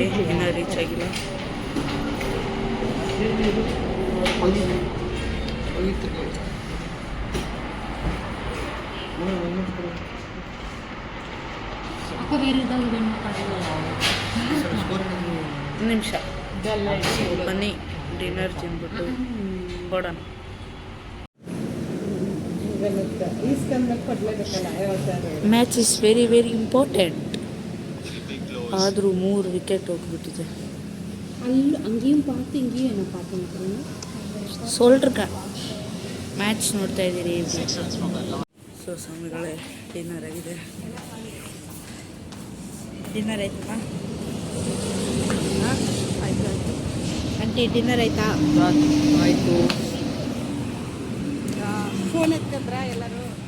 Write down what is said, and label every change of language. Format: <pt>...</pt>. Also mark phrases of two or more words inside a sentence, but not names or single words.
<kn>ಡಿನ್ನರ್ ರೀಚ್ ಆಗಿಲ್ಲ. ನಿಮಿಷ ಬನ್ನಿ, ಡಿನ್ನರ್ ತಿಂದ್ಬಿಟ್ಟು ಕೊಡೋಣ.</kn> <en>Match is very very important.</en> <kn>ಆದರೂ 3 ವಿಕೆಟ್ ಹೋಗ್ಬಿಟ್ಟಿದೆ.</kn> <ta>அங்கேயும் பார்த்து இங்கேயும் என்ன பார்த்து சொல்லிருக்கேன்.</ta> <kn>ಮ್ಯಾಚ್ ನೋಡ್ತಾ ಇದ್ದೀರಿ. ಸೊ ಸ್ವಾಮಿಗಳೇ, ಡಿನ್ನರ್ ಆಗಿದೆ. ಡಿನ್ನರ್ ಆಯ್ತಮ್ಮ? ಆಯ್ತು. ಆಂಟಿ ಡಿನ್ನರ್ ಆಯ್ತಾ? ಆಯಿತು. ಫೋನ್ ಎತ್ಕೊಂಡ್ರ ಎಲ್ಲರೂ?</kn>